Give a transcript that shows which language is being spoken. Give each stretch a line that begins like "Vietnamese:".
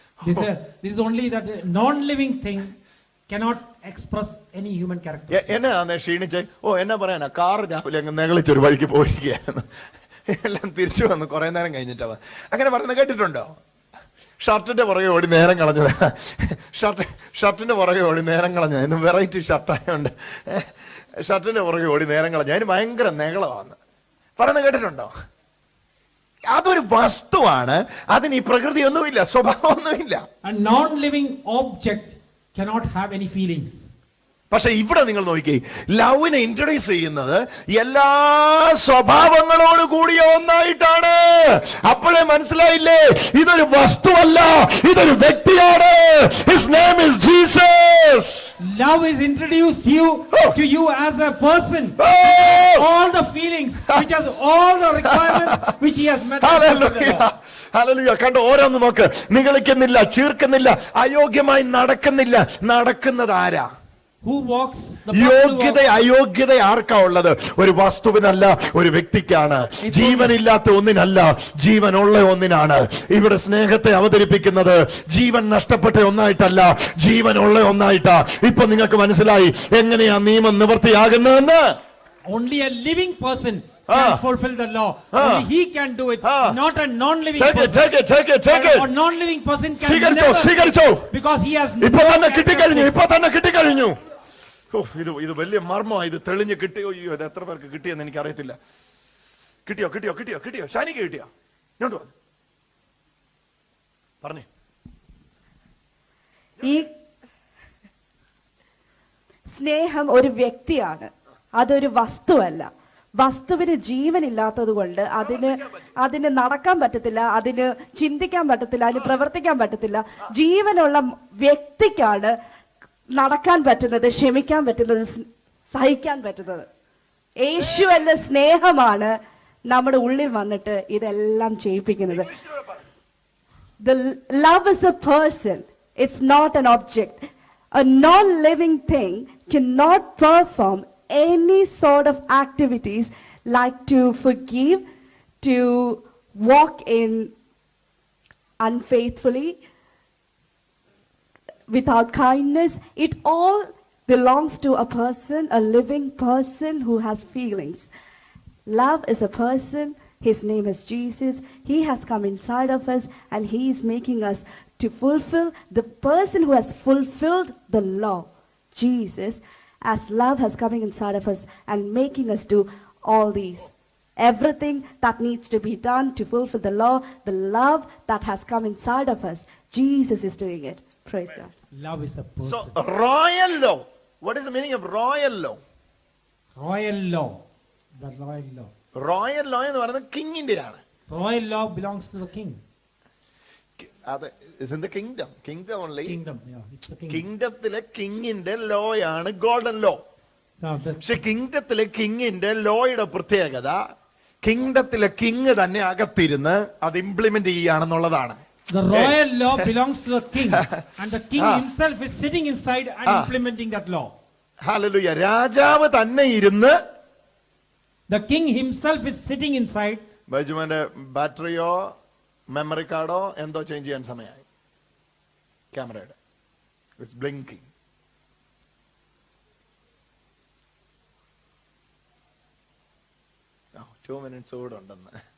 English: This is only that non-living thing cannot express any human character.
Malayalam: എന്നെ ക്ഷീണിച്ച് എന്നാ പറയാനാ, കാർ രാവിലെ അങ്ങ് നെകളിച്ചൊരു വഴിക്ക് പോയിരിക്കുകയായിരുന്നു, എല്ലാം തിരിച്ചു വന്നു കുറെ നേരം കഴിഞ്ഞിട്ടാ. അങ്ങനെ പറയുന്നത് കേട്ടിട്ടുണ്ടോ? ഷർട്ടിന്റെ പുറകെ ഓടി നേരം കളഞ്ഞത്, ഷർട്ടിന്റെ പുറകെ ഓടി നേരം കളഞ്ഞ, ഇന്ന് വെറൈറ്റി ഷർട്ടായോണ്ട് ഷർട്ടിന്റെ പുറകെ ഓടി നേരം കളഞ്ഞ, അതിന് ഭയങ്കര നെകളമാണ് പറയുന്നത് കേട്ടിട്ടുണ്ടോ? അതൊരു വസ്തുവാണ്, അതിന് ഈ പ്രകൃതിയൊന്നുമില്ല, സ്വഭാവമൊന്നുമില്ല.
English: A non-living object cannot have any feelings.
Malayalam: പക്ഷെ ഇവിടെ നിങ്ങൾ നോക്കിക്കേ, ലവിനെ ഇൻട്രൊഡ്യൂസ് ചെയ്യുന്നത് എല്ലാ സ്വഭാവങ്ങളോട് കൂടിയ ഒന്നായിട്ടാണ്. അപ്പോഴേ മനസ്സിലായില്ലേ, ഇതൊരു വസ്തുവല്ല, ഇതൊരു വ്യക്തിയാണ്.
English: His name is Jesus. Love is introduced to you as a person. All the feelings, which has all the requirements which he has met. Hallelujah.
Malayalam: കണ്ടോ, ഓരോന്ന് നോക്ക്, നിഗളിക്കുന്നില്ല, ചീർക്കുന്നില്ല, അയോഗ്യമായി നടക്കുന്നില്ല. നടക്കുന്നത് ആരാ?
English: Who walks the
Malayalam: അയോഗ്യത ആർക്കാ ഉള്ളത്? ഒരു വസ്തുവിനല്ല, ഒരു വ്യക്തിക്കാണ്. ജീവനില്ലാത്ത ഒന്നിനല്ല, ജീവനുള്ള ഒന്നിനാണ്. ഇവിടെ സ്നേഹത്തെ അവതരിപ്പിക്കുന്നത് ജീവൻ നഷ്ടപ്പെട്ട ഒന്നായിട്ടല്ല, ജീവനുള്ള ഒന്നായിട്ടാ. ഇപ്പൊ നിങ്ങൾക്ക് മനസ്സിലായി എങ്ങനെയാ നിയമം നിവൃത്തിയാകുന്നതെന്ന്.
English: Only a living person can fulfill the law. Only he can do it, not a non-living person. Take it. A non-living person can
Malayalam: സ്വീകരിച്ചോ.
English: because he has
Malayalam: ഇപ്പൊ തന്നെ കിട്ടിക്കഴിഞ്ഞു. ഇത് വലിയ മർമ്മമാണ്. ഇത് തെളിഞ്ഞ് കിട്ടിയോ? ഇത് എത്ര പേർക്ക് കിട്ടിയെന്ന് എനിക്ക് അറിയത്തില്ല. കിട്ടിയോ ഷാനിക്ക് കിട്ടിയോ? ഇങ്ങോട്ട് പറഞ്ഞേ. ഈ സ്നേഹം ഒരു വ്യക്തിയാണ്, അതൊരു വസ്തുവല്ല. വസ്തുവിന് ജീവനില്ലാത്തത് കൊണ്ട് അതിന് നടക്കാൻ പറ്റത്തില്ല, അതിന് ചിന്തിക്കാൻ പറ്റത്തില്ല, അതിന് പ്രവർത്തിക്കാൻ പറ്റത്തില്ല. ജീവനുള്ള വ്യക്തിക്കാണ് നടക്കാൻ പറ്റുന്നത്, ക്ഷമിക്കാൻ പറ്റുന്നത്, സഹിക്കാൻ പറ്റുന്നത്. യേശു എന്ന സ്നേഹമാണ് നമ്മുടെ ഉള്ളിൽ വന്നിട്ട് ഇതെല്ലാം ചെയ്യിപ്പിക്കുന്നത്.
English: The love is a person, it's not an object. A non-living thing cannot perform any sort of activities like to forgive, to walk in unfaithfully, without kindness. It all belongs to a person, a living person who has feelings. Love is a person. His name is Jesus. He has come inside of us and he is making us to fulfill the person who has fulfilled the law. Jesus, as love has coming inside of us and making us do all these. Everything that needs to be done to fulfill the law, the love that has come inside of us, Jesus is doing it. Praise God. Love is a person. So royal law. What is the meaning of royal law? Royal law. The royal law.
Malayalam: Royal law എന്ന് പറയുന്നത് കിങ്ങിന്റെയാണ്.
English: Royal law belongs to the king. അത് is in the kingdom. Kingdom only. Kingdom. Yeah, it's the king. കിങ്ഡത്തിലെ കിങ്ങിന്റെ ലോയാണ് golden law. Now,
Malayalam: പക്ഷെ കിങ്ഡത്തിലെ കിങ്ങിന്റെ ലോയുടെ പ്രത്യേകത കിങ്ഡത്തിലെ king തന്നെ അകത്തിരുന്ന് അത് implement ചെയ്യുകയാണെന്നുള്ളതാണ്.
English: the royal law belongs to the king, and the king himself is sitting inside and implementing that law.
Malayalam: Hallelujah. രാജാവ് തന്നെ ഇരുന്ന്
English: The king himself is sitting inside.
Malayalam: ബൈജുമാന്റെ ബാറ്ററിയോ memory കാർഡോ എന്തോ ചേഞ്ച് ചെയ്യാൻ സമയമായി. ക്യാമറയുടെ
English: It's blinking. Oh, 2 minutes
Malayalam: കൂടെ ഉണ്ടെന്ന്.